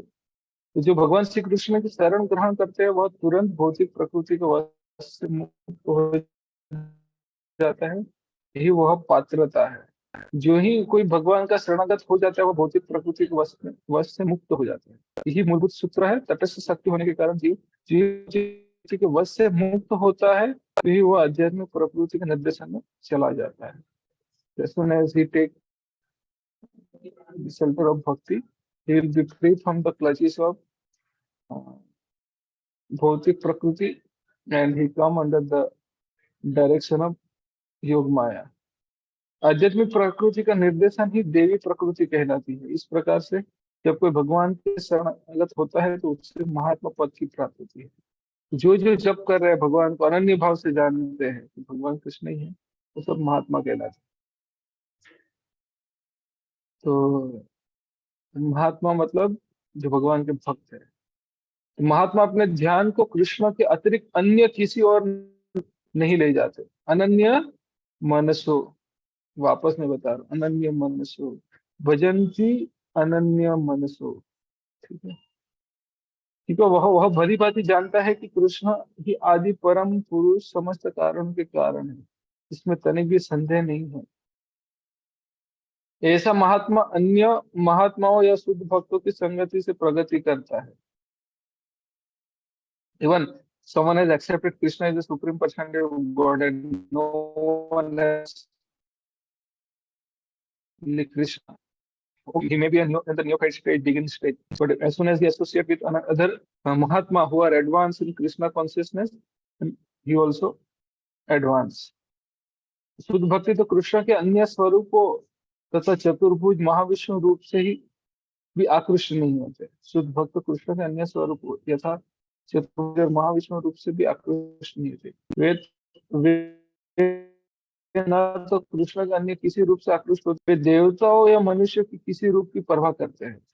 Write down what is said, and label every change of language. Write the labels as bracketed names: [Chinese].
[Hindi] तो जो भगवान श्री कृष्ण की शरण ग्रहण करते हैं वह तुरंत भौतिक प्रकृति के वश से मुक्त हो जाता है, यही वह पात्रता है। जो ही कोई भगवान का शरणागत हो जाता है वह भौतिक प्रकृति के वश से मुक्त हो जाता है। यही मूलभूत सूत्र है। तटस्थ शक्ति होने के कारण जीव जीव जी के वश से मुक्त होता है, तो ही वह आध्यात्मिक प्रकृति के निर्देशन में चला जाता है। [English] As soon as he take the shelter of bhakti, he will be free from the clutches of uh, [Hindi] भौतिक प्रकृति [English] and he come under the direction of योग माया। [Hindi] आध्यात्मिक प्रकृति का निर्देशन ही देवी प्रकृति कहलाती है। इस प्रकार से जब कोई भगवान के शरणागत होता है तो उससे महात्मा पद की प्राप्ति होती है। जो जो जप कर रहे हैं, भगवान को अनन्य भाव से जानते हैं कि भगवान कृष्ण ही है, वो सब महात्मा कहलाते हैं। तो महात्मा मतलब जो भगवान के भक्त है। तो महात्मा अपने ध्यान को कृष्ण के अतिरिक्त अन्य किसी और नहीं ले जाते। अनन्य मनसो, वापस में बता रहा हूं, अनन्य मनसो भजन्ति, अनन्य मनसो। ठीक है, क्योंकि वह भली भांति जानता है कि कृष्ण ही आदि परम पुरुष समस्त कारण के कारण है, इसमें तनिक भी संदेह नहीं है। ऐसा महात्मा अन्य महात्माओं या शुद्ध भक्तों की संगति से प्रगति करता है। [English] Even someone has accepted Krishna as the supreme personality of God and no one has like Krishna. He may be in the neophyte stage, begin stage, but as soon as he associates with another Mahatma who are advanced in Krishna consciousness, he also advance. [Hindi] शुद्ध भक्ति तो कृष्ण के अन्य स्वरूपों तथा चतुर्भुज महाविष्णु रूप से ही भी आकृष्ट नहीं होते। शुद्ध भक्त कृष्ण के अन्य स्वरूप यथा चतुर्भुज और महाविष्णु रूप से भी आकृष्ट नहीं होते। वे वे न तो कृष्ण के अन्य किसी रूप से आकृष्ट होते, वे देवताओं या मनुष्य की किसी रूप की परवाह करते हैं।